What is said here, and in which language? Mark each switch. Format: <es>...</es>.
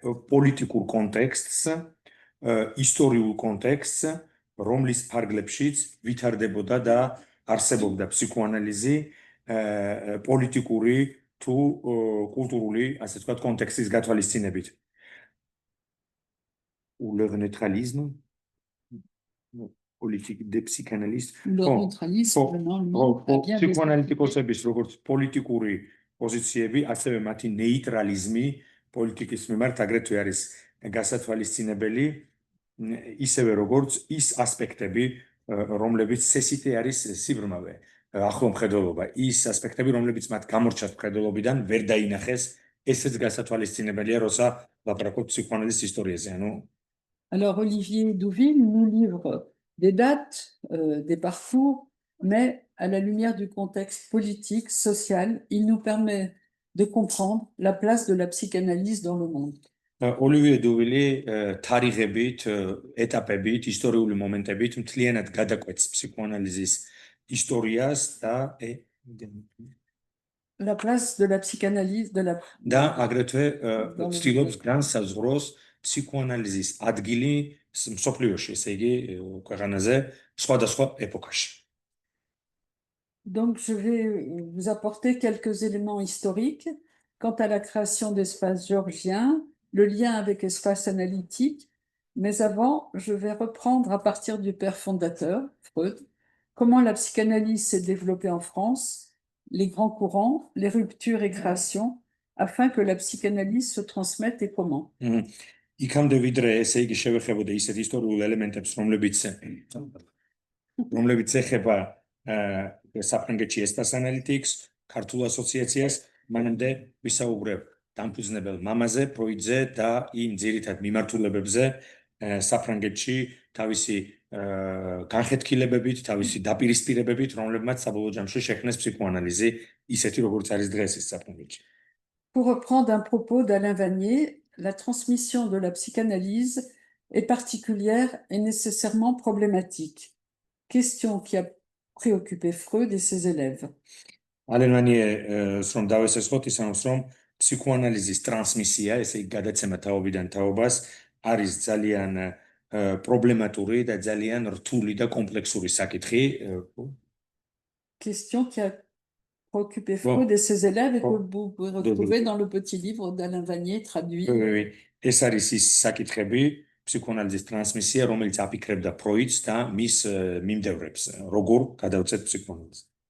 <ka>პოლიტიკურ კონტექსტს, ისტორიულ კონტექსტს, რომლის ფარგლებშიც ვითარდებოდა და არსებობდა ფსიქოანალიზი პოლიტიკური თუ კულტურული, ასე ვთქვათ, კონტექსტის გათვალისწინებით.</ka> <fr>Ou leur neutralisme, politique des psychanalystes. Leur neutralisme,</fr> <ka>ფსიქოანალიტიკოსების როგორც პოლიტიკური პოზიციები, ასევე მათი ნეიტრალიზმი პოლიტიკის მიმართ აგრეთვე არის გასათვალისწინებელი, ისევე როგორც ის ასპექტები, რომლებიც სესიტე არის სიბრმავე, ახლო მხედველობა, ის ასპექტები, რომლებიც მათ გამორჩათ მხედველობიდან, ვერ დაინახეს, ესეც გასათვალისწინებელია, როცა ლაპარაკობთ ფსიქოანალიზის ისტორიაზე,</ka> <fr>Alors, Olivier Douville nous livre des dates, des parcours, mais à la lumière du contexte politique, social, il nous permet de comprendre la place de la psychanalyse dans le monde.</fr> <ka>Olivier Douville, თარიღებით, ეტაპებით, ისტორიული მომენტებით მთლიანად გადაკვეთს ფსიქოანალიზის ისტორიას და</ka> <fr>la place de la psychanalyse</fr> <ka>და აგრეთვე ცდილობს განსაზღვროს ფსიქოანალიზის ადგილი მსოფლიოში, ესე იგი ქვეყანაზე სხვადასხვა ეპოქაში.</ka> <fr>Donc, je vais vous apporter quelques éléments historiques quant à la création d'espace géorgien, le lien avec espace analytique, mais avant, je vais reprendre à partir du père fondateur, Freud, comment la psychanalyse s'est développée en France, les grands courants, les ruptures et créations, afin que la psychanalyse se transmette et comment.</fr> <ka>იქამდე ვიდრე ესე იგი შევეხებოდა ისეთ ისტორიულ ელემენტებს, რომლებიც ეხება საფრანგეთში espace analytics, ქართულ ასოციაციას, მანამდე ვისაუბრებ დამფუძნებელ მამაზე, ფროიდზე და იმ ძირითად მიმართულებებზე საფრანგეთში თავისი განხეთქილებებით, თავისი დაპირისპირებებით, რომლებმაც საბოლოო ჯამში შექმნეს ფსიქოანალიზი, ისეთი როგორც არის დღეს ის საფრანგეთში.</ka> <fr>Pour reprendre un propos d'Alain Vanier, la transmission de la psychanalyse est particulière et nécessairement problématique. Question qui a préoccupé Freud et ses élèves.</fr> <ka>Alain Vanier, რომ დავესწროთ, ის ამბობს, რომ ფსიქოანალიზის ტრანსმისია, ესე იგი გადაცემა თაობიდან თაობას, არის ძალიან პრობლემატური და ძალიან რთული და კომპლექსური საკითხი.</ka> <fr>Question qui a préoccupé Freud et ses élèves et que vous pouvez retrouver dans le petit livre d'Alain Vanier traduit. Oui.</fr> <ka>ეს არის ის საკითხები, ფსიქოანალიზის ტრანსმისია, რომელიც აფიქრებდა ფროიდს და მის მიმდევრებს, როგორ გადავწყვეტ ფსიქოანალიზს.</ka>